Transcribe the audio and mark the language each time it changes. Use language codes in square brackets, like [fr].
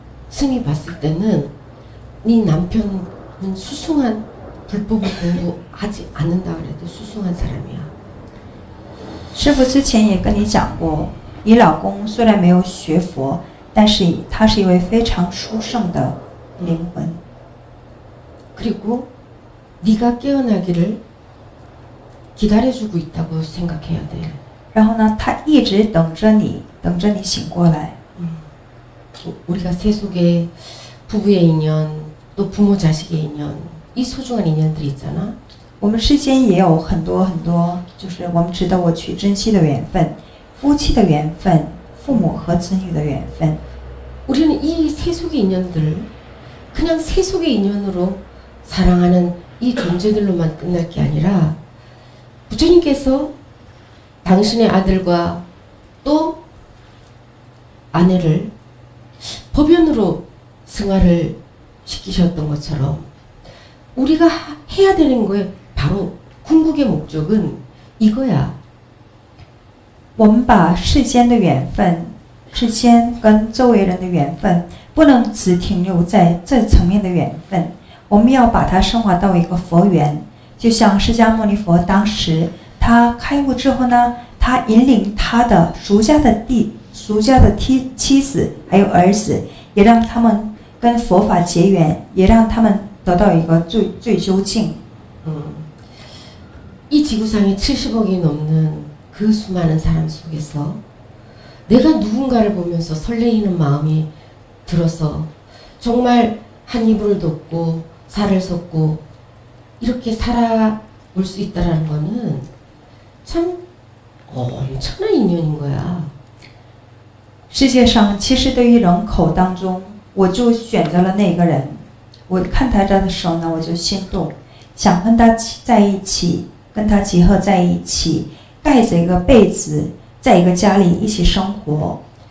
[ko] 스님이 봤을 때는 네 남편은 수승한 불법을 공부하지 않는다 그래도 수승한 사람이야. [zh] 师父之前也跟你讲过，你老公虽然没有学佛，但是他是一位非常殊胜的灵魂。 [ko] 그리고 네가 깨어나기를 기다려주고 있다고 생각해야 돼. [zh] 然后呢，他一直等着你醒过来。 [ko] 우리가 세속에 부부의 인연, 또 부모 자식의 인연, 이 소중한 인연들이 있잖아. [zh] 我们世间也有很多，就是我们值得我去珍惜的缘分，夫妻的缘分，父母和子女的缘分。 [ko] 우리는 이 세속의 인연들 그냥 세속의 인연으로 사랑하는 이 존재들로만 끝날 게 아니라 부처님께서 당신의 아들과 또 아내를 법연으로 승화를 시키셨던 것처럼 우리가 해야 되는 거에 바로 궁극의 목적은 이거야. [zh] 我们把世间的缘分，世间跟周围人的缘分，不能只停留在这层面的缘分，我们要把它升华到一个佛缘。就像释迦牟尼佛当时他开悟之后呢，他引领他的俗家的妻子还有儿子，也让他们跟佛法结缘，也让他们得到一个最究竟。 [ko] 이 지구상에 70억이 넘는 그 수많은 사람 속에서 내가 누군가를 보면서 설레이는 마음이 들어서 정말 한 이불을 덮고 살을 섞고 이렇게 살아올 수 있다라는 거는 참 엄청난 인연인 거야. [zh] 世界上其实对于人口当中，我就选择了那个人。我看他这的时候呢，我就心动，想跟他在一起，跟他结合在一起，盖着一个被子，在一个家里一起生活。